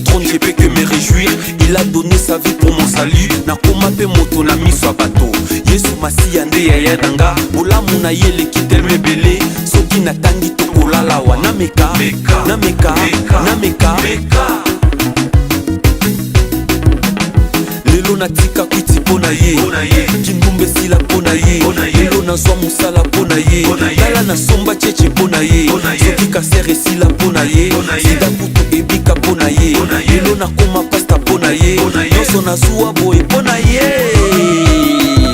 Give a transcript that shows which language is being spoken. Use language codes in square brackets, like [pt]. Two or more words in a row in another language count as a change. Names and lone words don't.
[fr] trône je peux que me réjouir il a donné sa vie pour mon salut [ln] nakoma pe moto na miso ya bato yesu masiya nde yaya nanga bolamu na ye leki telme ebele soki natangi tokolalawa nameka nameka nameka lelo natika kwiti pona ye kindumba esila pona ye lelo nazwa mosala pona ye tala nasomba cheche pona ye soki kaser esila pona ye sida kutu ebika pona ye lelo nakoma pasta pona ye nyonso nazuwa boye pona ye.